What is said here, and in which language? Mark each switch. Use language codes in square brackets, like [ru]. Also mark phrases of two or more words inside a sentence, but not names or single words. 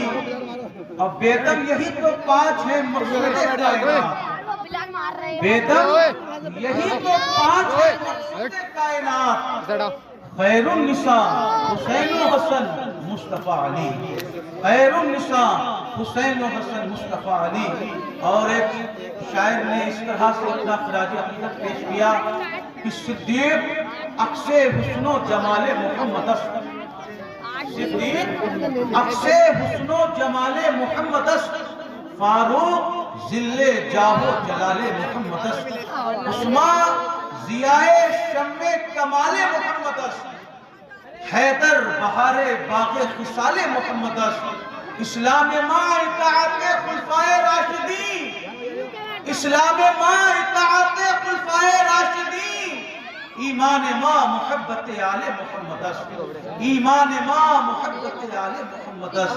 [ur] اب بیدم یہی تو پانچ ہیں مقصود کائنات، بیدم یہی تو پانچ ہیں مقصود کائنات، خیر النساء حسین و حسن مصطفیٰ علی، خیر النساء حسین و حسن مصطفیٰ علی۔ اور ایک شاعر نے اس طرح سے اپنا خراج عقیدت پیش کیا کہ [fa] صدیق عکس حسن و جمال محمد است، صدیق عکس حسن و جمال محمد است، فاروق ذل جاہ و جلال محمد است، عثمان ضیائے شمع کمال محمد است، حیدر بہار باغ خصال محمد است، اسلام ماں اطاعت خلفائے راشدین، اسلام ماں اطاعت خلفائے راشدین، ایمان ماں محبت آل محمد است، ایمان ماں محبت آل محمد است۔